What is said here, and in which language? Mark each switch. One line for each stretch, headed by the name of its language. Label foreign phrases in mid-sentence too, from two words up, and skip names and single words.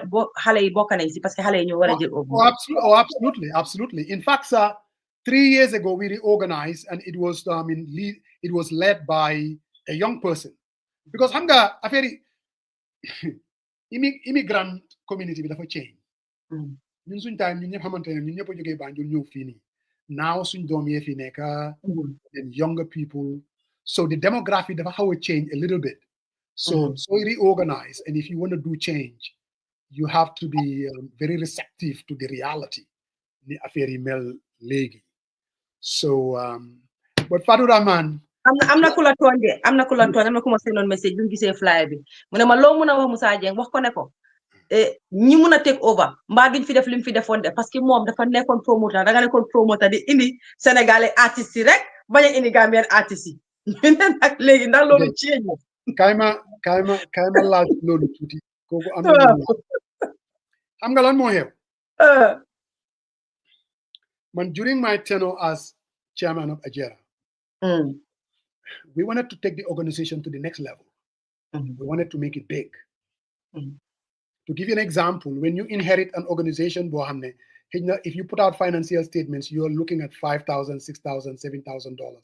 English: absolutely. In fact, sir, 3 years ago we reorganized, and it was it was led by a young person because hanga a very immigrant community
Wolof: bi dafa
English: change.
Wolof: ñun suñ time ñun ñëpp xamante ne ñun ñëpp a jógee Banjul ñëw fii nii
English: now suñ
Wolof: doom yee fi nekk
English: and younger people, so the demography
Wolof: dafa xaw a change
English: a little bit. So reorganize, and if you want to do change, you have to be very receptive to the reality.
Wolof: Ni affaire yi mel léegi.
English: So but Fadu Rahman,
Wolof: am na ku la tooñ de am na ku ma seenoon message bi mu gisee flyer bi mu ne ma loo mun a wax Musa Jeng wax ko ne ko ñi mun a
English: take over
Wolof: mbaa duñ fi def li mu fi defoon de
French: parce que
Wolof: moom dafa nekkoon promoteur da nga nekkoon promoteur di indi sénégalais artistes yi rek bañ a indi Gambian artistes yi ñu ne nag léegi ndax loolu change kayma laaj loolu tuuti kooku am na xam nga lan moo xew man
English: during my tenure as chairman of Ajera, we wanted to take the organization to the next level. We wanted to make it big. To give you an example, when you inherit an organization, if you put out financial statements, you're looking at $5,000, $6,000, $7,000.